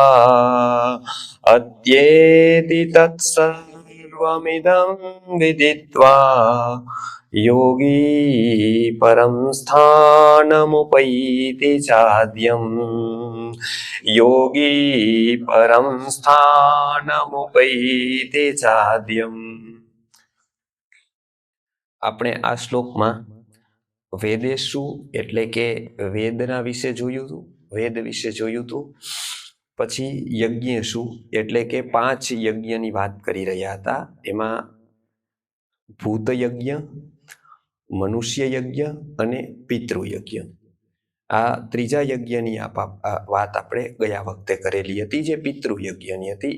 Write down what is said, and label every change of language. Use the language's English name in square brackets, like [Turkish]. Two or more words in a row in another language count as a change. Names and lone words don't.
[Sanskrit] अत्येति तत्सर्वमिदं विदित्वा योगी परं स्थानमुपैति चाद्यम् योगी परं स्थानमुपैति चाद्यम्। [Gujarati] આપણે આ શ્લોકમાં વેદેશુ એટલે કે વેદના વિશે જોયું હતું, વેદ વિશે જોયું હતું. પછી યજ્ઞેશુ એટલે કે 5 યજ્ઞની વાત કરી રહ્યા હતા. એમાં ભૂત યજ્ઞ, મનુષ્ય યજ્ઞ અને પિતૃયજ્ઞ, આ ત્રીજા યજ્ઞની વાત આપણે ગયા વખતે કરેલી હતી, જે પિતૃયજ્ઞની હતી.